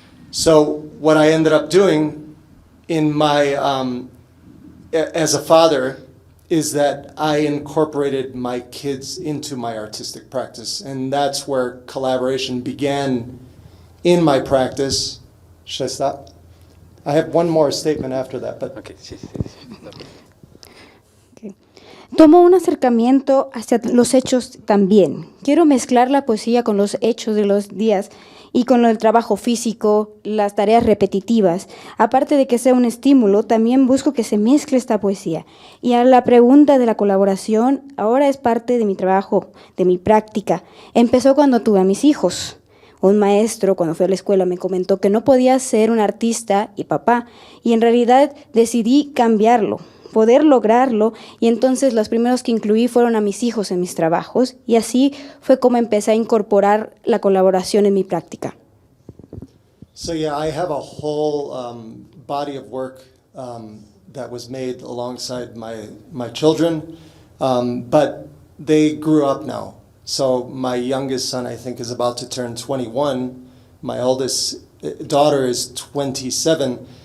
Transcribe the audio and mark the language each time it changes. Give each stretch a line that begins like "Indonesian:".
English: So what I ended up doing in my as a father is that I incorporated my kids into my artistic practice. And that's where collaboration began in my practice. Should I stop? I have one more statement after that, but... Okay. Sí. Okay.
Spanish: Tomo un acercamiento hacia los hechos también. Quiero mezclar la poesía con los hechos de los días y con el trabajo físico, las tareas repetitivas. Aparte de que sea un estímulo, también busco que se mezcle esta poesía. Y a la pregunta de la colaboración, ahora es parte de mi trabajo, de mi práctica. Empezó cuando tuve a mis hijos. Un maestro, cuando fui a la escuela, me comentó que no podía ser un artista y papá, y en realidad decidí cambiarlo, poder lograrlo, y entonces los primeros que incluí fueron a mis hijos en mis trabajos, y así fue como empecé a incorporar la colaboración en mi práctica.
English: So yeah, I have a whole body of work that was made alongside my children, but they grew up now. So my youngest son, I think, is about to turn 21. My oldest daughter is 27.